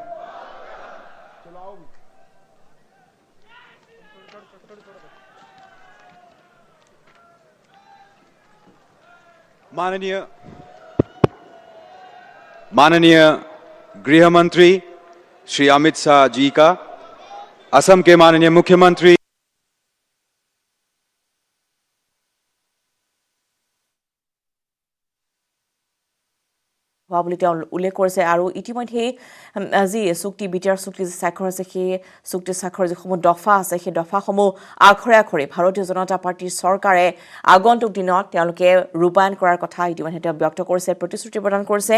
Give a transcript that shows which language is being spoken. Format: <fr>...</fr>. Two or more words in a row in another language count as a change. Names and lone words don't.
<hi>माननीय गृह मंत्री श्री अमित शाह जी का, असम के माननीय मुख्यमंत्री</hi> <as>বুলি তেওঁ উল্লেখ কৰিছে। আৰু ইতিমধ্যে আজি চুক্তি বিটিআৰ চুক্তি স্বাক্ষৰ আছে, সেই চুক্তি স্বাক্ষৰ যিসমূহ দফা আছে, সেই দফাসমূহ আখৰে আখৰে ভাৰতীয় জনতা পাৰ্টিৰ চৰকাৰে আগন্তুক দিনত তেওঁলোকে ৰূপায়ণ কৰাৰ কথা ইতিমধ্যে তেওঁ ব্যক্ত কৰিছে, প্ৰতিশ্ৰুতি প্ৰদান কৰিছে।</as>